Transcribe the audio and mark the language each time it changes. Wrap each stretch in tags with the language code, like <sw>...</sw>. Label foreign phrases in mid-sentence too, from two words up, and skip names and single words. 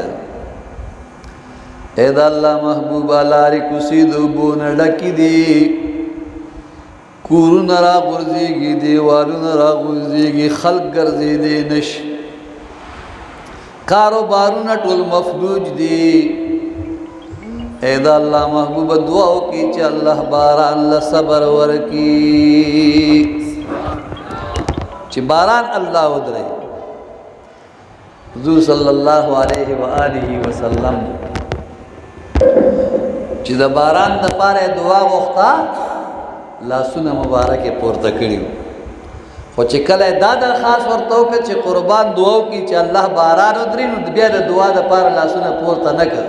<ps>اے د الله محبوبه لارې کوڅې د اوبو نه ډکې دي، کورونه راغورځېږي، دیوالونه راغورځېږي، خلک ګرځېدی نشي، کاروبارونه ټول مفلوج دي. اے دا اللہ محبوب دعا کی چې الله باران له صبر ورکی، چې باران الله ودري. حضور</ps> <ar>صلی الله علیه و آله وسلم</ar> <ps>چې د باران د پاره دعا وغوښته لاسونه مبارک پورته کړي، خو چې کله دا درخواست ورته وکړه چې قربان دعا وکړي چې الله باران ودري، نو بیا د دعا د پاره لاسونه پورته نه کړ.</ps>